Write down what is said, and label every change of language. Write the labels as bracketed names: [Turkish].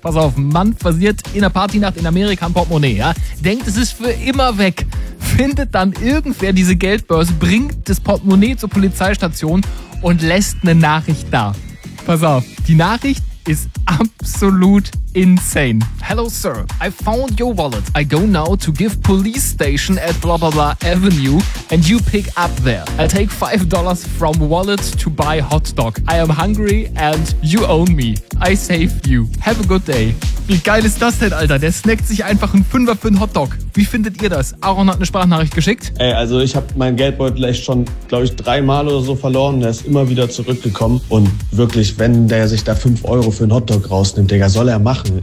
[German] Pass auf, Mann versiert in einer Partynacht in Amerika ein Portemonnaie, ja? Denkt, es ist für immer weg. Findet dann irgendwer diese Geldbörse, bringt das Portemonnaie zur Polizeistation und lässt eine Nachricht da. Pass auf, die Nachricht ist absolut insane. [English] Hello, sir. I found your wallet. I go now to give police station at blah blah blah avenue and you pick up there. I take $5 from wallet to buy hot dog. I am hungry and you own me. I save you. Have a good day. [German] Wie geil ist das denn, Alter? Der snackt sich einfach einen Fünfer für einen Hotdog. Wie findet ihr das? Aaron hat eine Sprachnachricht geschickt. Ey, also ich habe meinen Geldbeutel echt schon, glaube ich, 3 Mal oder so verloren. Der ist immer wieder zurückgekommen. Und wirklich, wenn der sich da 5 Euro für einen Hotdog rausnimmt, Digga, soll er machen.